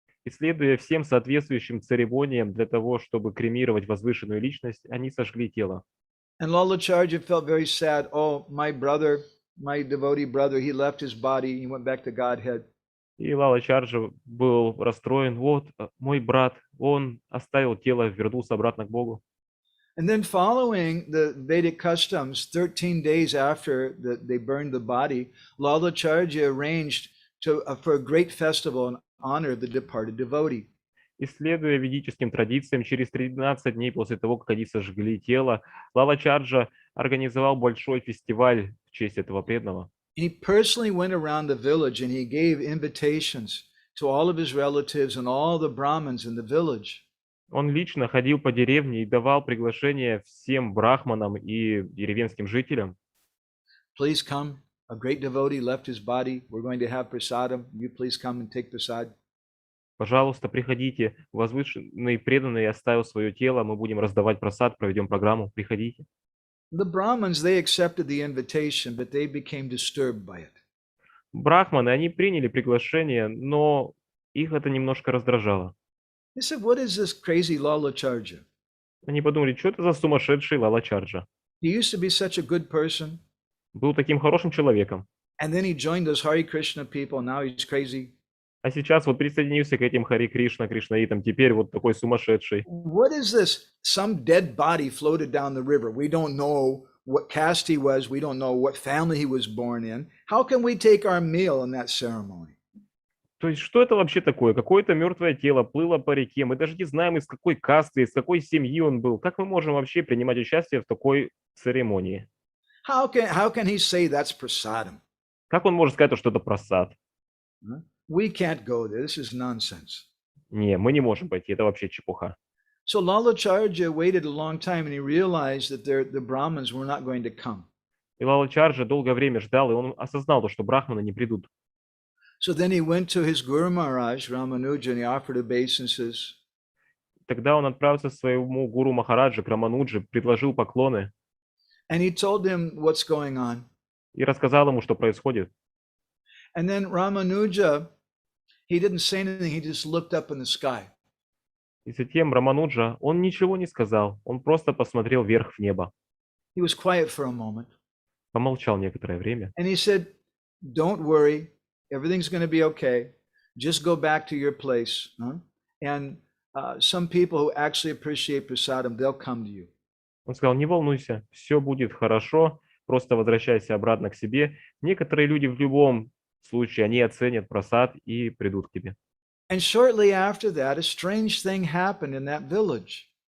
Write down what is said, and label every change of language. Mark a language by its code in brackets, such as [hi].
[ru] И следуя всем соответствующим церемониям для того, чтобы кремировать возвышенную личность, они сожгли тело. [en] And Lalacharya felt very sad. Oh, my brother, my devotee brother, he left his body, he went back to Godhead. [ru] И Лалачарджа был расстроен. Вот мой брат, он оставил тело, вернулся обратно к Богу. [en] And then following the Vedic customs, 13 days after they burned the body, Lalacharya arranged for a great festival in honor of the departed devotee. [ru] И следуя ведическим традициям, через 13 дней после того, как они сожгли тело, Лалачарджа организовал большой фестиваль в честь этого преданного. [en] He personally went around the village and he gave invitations to all of his relatives and all the Brahmins in the village. [ru] Он лично ходил по деревне и давал приглашение всем брахманам и деревенским жителям. [en] Please come. A great devotee left his body. We're going to have prasadam. You please come and take prasad. [ru] Пожалуйста, приходите. Возвышенный преданный оставил свое тело. Мы будем раздавать просад, проведем программу. Приходите. [en] The Brahmins, they accepted the invitation, but they became disturbed by it. [ru] Брахманы, они приняли приглашение, но их это немножко раздражало. [en] They said, what is this crazy Lalacharya? [ru] Они подумали, что это за сумасшедший Лалачарджа? [en] He used to be such a good person, [ru] Был таким хорошим человеком. [en] and then he joined those Hare Krishna people, now he's crazy. [ru] А сейчас вот присоединился к этим Хари Кришна, Кришнаитам, теперь вот такой сумасшедший. [en] What is this? Some dead body floated down the river. We don't know what caste he was. We don't know what family he was born in. How can we take our meal in that ceremony? [ru] То есть что это вообще такое? Какое-то мертвое тело плыло по реке. Мы даже не знаем, из какой касты, из какой семьи он был. Как мы можем вообще принимать участие в такой церемонии? [en] How can he say that's prasadam? [ru] Как он может сказать, что это просад? [en] We can't go there. This is nonsense. [ru] Не, мы не можем пойти, это вообще чепуха. [en] So Lalacharya waited a long time and he realized that the Brahmins were not going to come. [ru] И Лалачарджа долгое время ждал, и он осознал, что брахманы не придут. [en] So then he went to his Guru Maharaj, Ramanuja, and he offered obeisances. [ru] Тогда он отправился к своему гуру Махараджа, к Рамануджи, предложил поклоны [en] And he told him what's going on. [ru] и рассказал ему, что происходит. [en] And then Ramanuja, he didn't say anything. He just looked up in the sky. [ru] И затем Рамануджа, он ничего не сказал, он просто посмотрел вверх в небо, [en] He was quiet for a moment. [ru] помолчал некоторое время. [en] And he said, don't worry, everything's going to be okay. Just go back to your place. And some people who actually appreciate prasadam, they'll come to you. [ru] Он сказал, не волнуйся, все будет хорошо, просто возвращайся обратно к себе. Некоторые люди в любом случае, они оценят просад и придут к тебе. [en] And shortly after that, a strange thing happened in that village.